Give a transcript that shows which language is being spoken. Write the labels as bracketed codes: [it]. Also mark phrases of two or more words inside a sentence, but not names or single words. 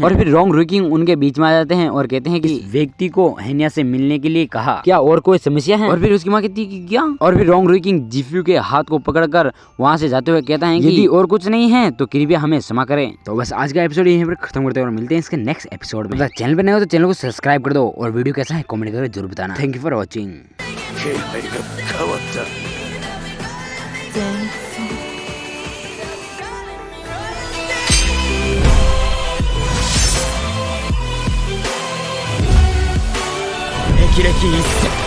[hi] और फिर रोंग रुईकिंग उनके बीच में आ जाते हैं और कहते हैं कि इस व्यक्ति को हेन्या से मिलने के लिए कहा, क्या और कोई समस्या है? और फिर उसकी माँ कहती है कि क्या? और फिर रोंग रुईकिंग जिफ्यू के हाथ को पकड़कर वहाँ से जाते हुए कहता है कि यदि और कुछ नहीं है तो कृपया हमें क्षमा करें। तो बस आज का एपिसोड यहीं पर खत्म करते हैं और मिलते हैं इसके [en] next episode [hi] में। चैनल पर नए हो तो चैनल को सब्सक्राइब कर दो और वीडियो कैसा है कमेंट करके जरूर बताना। [en] thank you for watching. [ja] 気配が変わった [en] Thankful. [ja] 霹靂一閃